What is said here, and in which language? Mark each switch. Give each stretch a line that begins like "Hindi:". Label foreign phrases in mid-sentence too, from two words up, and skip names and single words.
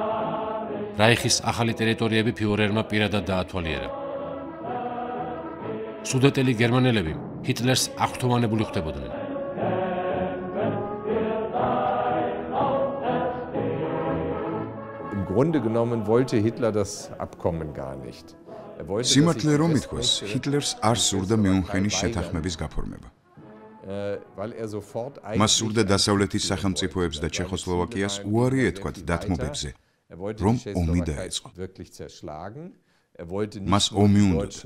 Georgian: რაიხის ახალი ტერიტორიები ფიურერმა პირადად დაათვალიერა. სუდეტელი გერმანელები ჰიტლერს აღფრთოვანებული ხვდებოდნენ.
German: Im Grunde genommen wollte Hitler das Abkommen gar nicht.
Georgian: სიმართლე რომ ითქვას, ჰიტლერს არ სურდა მიუნხენის შეთანხმების გაფორმება. მას სურდა დასავლეთის სახელმწიფოებს და ჩეხოსლოვაკიას უარი ეთქვათ დათმობებზე, რომ ომი დაეწყო. მას ომი უნდოდა.